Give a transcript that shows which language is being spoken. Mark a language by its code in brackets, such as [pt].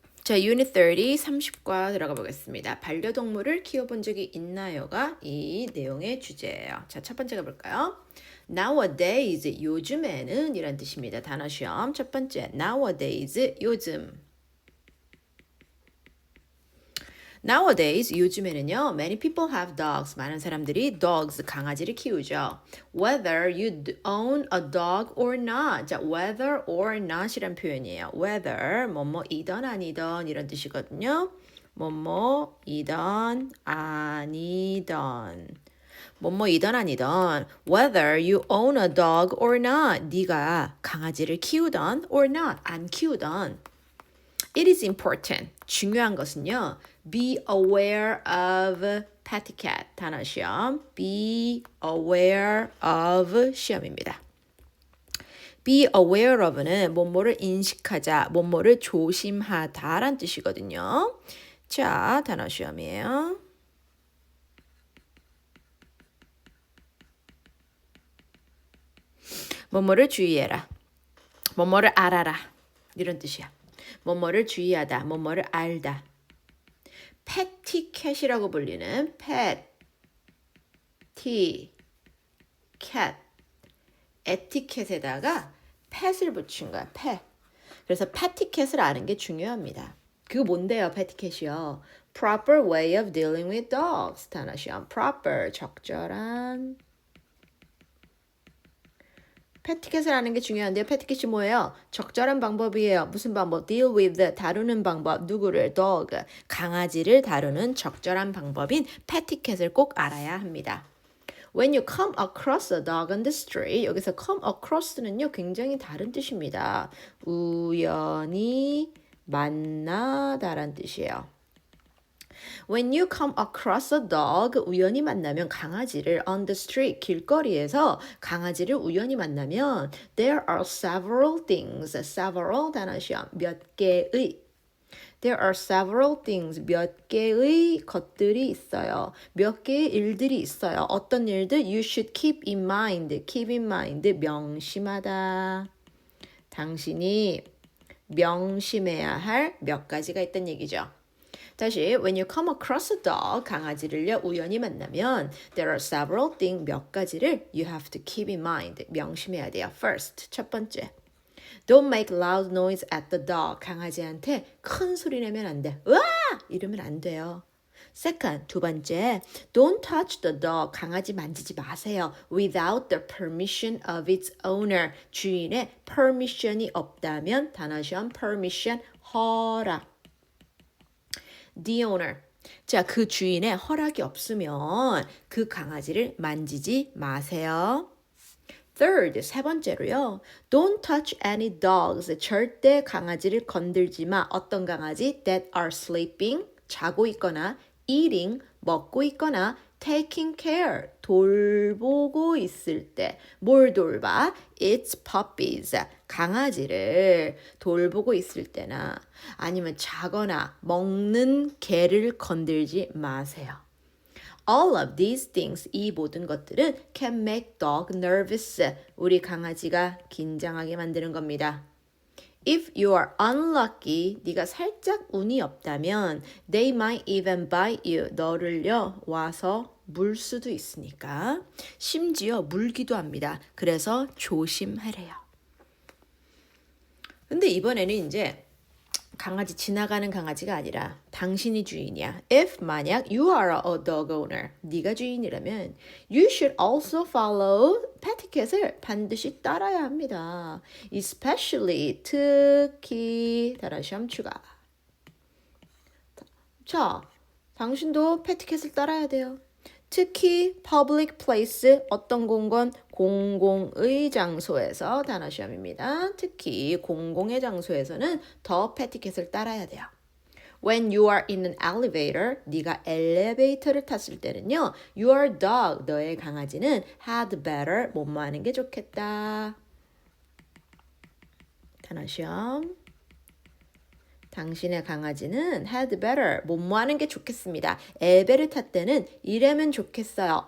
[ko] 자, 유닛 30, 30과 들어가 보겠습니다. 반려동물을 키워본 적이 있나요가 이 내용의 주제예요. 자, 첫 번째 가볼까요? Nowadays, 요즘에는 이란 뜻입니다. 단어 시험 첫 번째, nowadays, 요즘. [en] Nowadays, [ko] 요즘에는요, [en] many people have dogs. [ko] 많은 사람들이 [en] dogs, [ko] 강아지를 키우죠. [en] Whether you own a dog or not. [ko] 자, [en] whether or not [ko] 이란 표현이에요. Whether, 뭐뭐이던 아니던 이런 뜻이거든요. 뭐뭐이던 아니던. 뭐뭐이던 아니던. [en] Whether you own a dog or not. [ko] 네가 강아지를 키우던 [en] or not, [ko] 안 키우던. [en] It is important. [ko] 중요한 것은요. [en] Be aware of pet cat. [ko] 단어 시험. [en] Be aware of [ko] 시험입니다. [en] Be aware of [ko] 는 뭐뭐를 인식하자, 뭐뭐를 조심하다란 뜻이거든요. 자, 단어 시험이에요. 뭐뭐를 주의해라. 뭐뭐를 알아라. 이런 뜻이야. 뭐뭐를 주의하다, 뭐뭐를 알다. 패티캣이라고 불리는 패티 캣 에티켓에다가 팻을 붙인 거야. 팻. 그래서 패티캣을 아는 게 중요합니다. 그거 뭔데요? 패티캣이요. [en] Proper way of dealing with dogs. [ko] 단어 시험. Proper 적절한. 패티켓을 아는 게 중요한데요. 패티켓이 뭐예요? 적절한 방법이에요. 무슨 방법? Deal with, 다루는 방법. 누구를? Dog, 강아지를 다루는 적절한 방법인 패티켓을 꼭 알아야 합니다. [en] When you come across a dog on the street, [ko] 여기서 come across는요, 굉장히 다른 뜻입니다. 우연히 만나다란 뜻이에요. [en] When you come across a dog, [ko] 우연히 만나면 강아지를 [en] on the street, [ko] 길거리에서 강아지를 우연히 만나면 [en] there are several things, several [ko] 단어 시험, 몇 개의 [en] There are several things, [ko] 몇 개의 것들이 있어요. 몇 개의 일들이 있어요. 어떤 일들? [en] You should keep in mind, keep in mind, [ko] 명심하다. 당신이 명심해야 할 몇 가지가 있다는 얘기죠. 다시 [en] when you come across a dog, [ko] 강아지를요 우연히 만나면 [en] there are several things, [ko] 몇 가지를 [en] you have to keep in mind, [ko] 명심해야 돼요. [en] First, [ko] 첫 번째, [en] don't make loud noise at the dog. [ko] 강아지한테 큰 소리 내면 안 돼. 으아! 이러면 안 돼요. [en] Second, [ko] 두 번째, [en] don't touch the dog. [ko] 강아지 만지지 마세요. [en] Without the permission of its owner. [ko] 주인의 permission이 없다면 단어 시험 permission, 허락. [en] The owner. [ko] 자, 그 주인의 허락이 없으면 그 강아지를 만지지 마세요. Third, 세 번째로요. [en] Don't touch any dogs. [ko] 절대 강아지를 건들지 마. 어떤 강아지? [en] That are sleeping, [ko] 자고 있거나 eating, 먹고 있거나 [en] taking care, [ko] 돌보고 있을 때. 뭘 돌봐? [en] Its puppies, [ko] 강아지를 돌보고 있을 때나 아니면 자거나 먹는 개를 건들지 마세요. [en] All of these things, [ko] 이 모든 것들은 [en] can make dog nervous. [ko] 우리 강아지가 긴장하게 만드는 겁니다. [en] If you are unlucky, [ko] 네가 살짝 운이 없다면 [en] they might even bite you. [ko] 너를요 와서 물 수도 있으니까 심지어 물기도 합니다. 그래서 조심하래요. 근데 이번에는 이제 강아지 지나가는 강아지가 아니라 당신이 주인이야. [en] If [ko] 만약 [en] you are a dog owner, [ko] 네가 주인이라면 [en] you should also follow [ko] 패티켓을 반드시 따라야 합니다. Especially, 특히 단어 시험 추가. 자, 당신도 패티켓을 따라야 돼요. 특히 [en] public place, [ko] 어떤 공간? 공공의 장소에서 단어 시험입니다. 특히 공공의 장소에서는 더 패티켓을 따라야 돼요. [en] When you are in an elevator, [ko] 네가 엘리베이터를 탔을 때는요. [en] Your dog, [ko] 너의 강아지는 [en] had better, [ko] 뭐뭐 하는 게 좋겠다. 단어 시험. 당신의 강아지는 [en] had better, [ko] 뭐뭐 하는 게 좋겠습니다. 엘베를 탔 때는 이러면 좋겠어요.